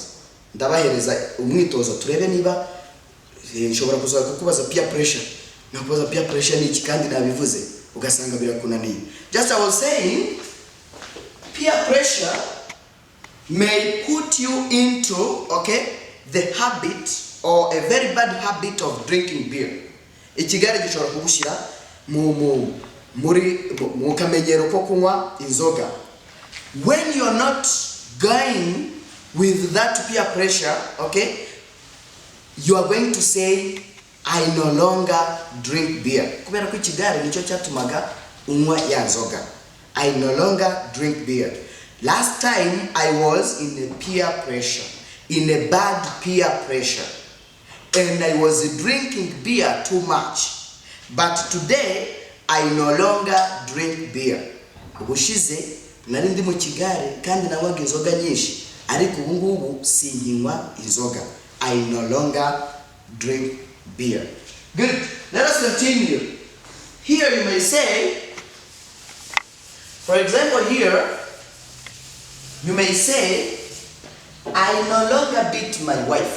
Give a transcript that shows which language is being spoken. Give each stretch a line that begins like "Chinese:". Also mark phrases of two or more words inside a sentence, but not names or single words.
Kinyarwanda: Ndabahereza umwitozo turebe niba nshobora kuza kukubaza
English: peer pressure.
Kinyarwanda: Nakubaza
English: peer pressure
Kinyarwanda: ni iki kandi nabivuze ugasanga birakunaniye.
English: Just I was saying, peer pressure may put you into, the habit or a very bad habit of drinking beer.
Kinyarwanda: Ikigare gishobora kugushyira mu kamenyero ko kunywa inzoga.
English: When you are not going with that peer pressure, you are going to say I no longer drink beer.
Kinyarwanda: Kubera ko ikigare nicyo cyatumaga unywa ya nzoga.
English: I no longer drink beer. Last time I was in a peer pressure, in a bad peer pressure, and I was drinking beer too much. But today I no longer drink beer.
Kinyarwanda: Ubushize nari ndi mu kigare kandi nanywaga inzoga nyinshi, ariko ubu ngubu sinkinywa inzoga.
English: I no longer drink beer. Good. Let us continue. Here you may say, for example, here you may say, I no longer beat my wife.